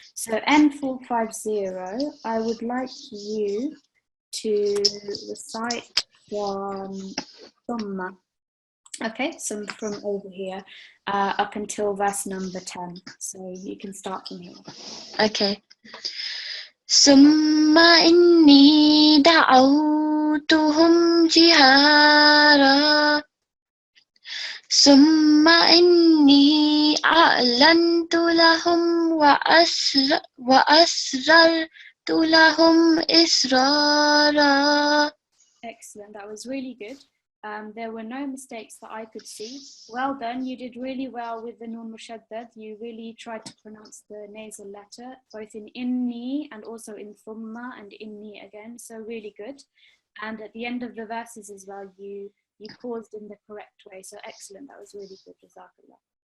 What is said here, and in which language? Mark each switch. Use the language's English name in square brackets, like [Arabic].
[English] So N450, I would like you to recite from Summa. Okay, so from over here up until verse number 10. So you can start from here. Okay. [Arabic] ثم إني دعوتهم جهارا ثم إني أعلنت لهم وأسررت لهم إسرارا. [English] Excellent, that was really good. There were no mistakes that I could see. Well done, you did really well with the Nun Mushaddad. You really tried to pronounce the nasal letter, both in Inni and also in Thumma and Inni again, so really good. And at the end of the verses as well, you paused in the correct way, so excellent, that was really good, Jazakallah.